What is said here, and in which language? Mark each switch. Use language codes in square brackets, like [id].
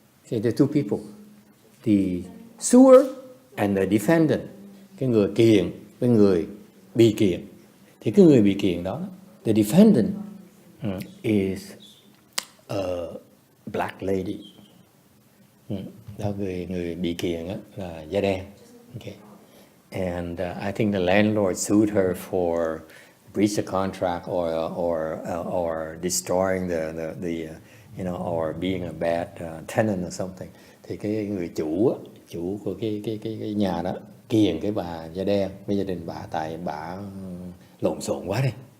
[en] So there are two people, the suer and the defendant, [vi] cái người kiện với người bị kiện. Thì cái người bị kiện đó, [en] the defendant is a black lady. [vi] Đó, người bị kiện là da đen. [en] Okay. And I think the landlord sued her for breach of contract or destroying the or being a bad tenant or something. [vi] Thì cái người chủ của cái nhà đó kiện cái bà da đen với gia đình bà, tại bà lộn xộn quá đi.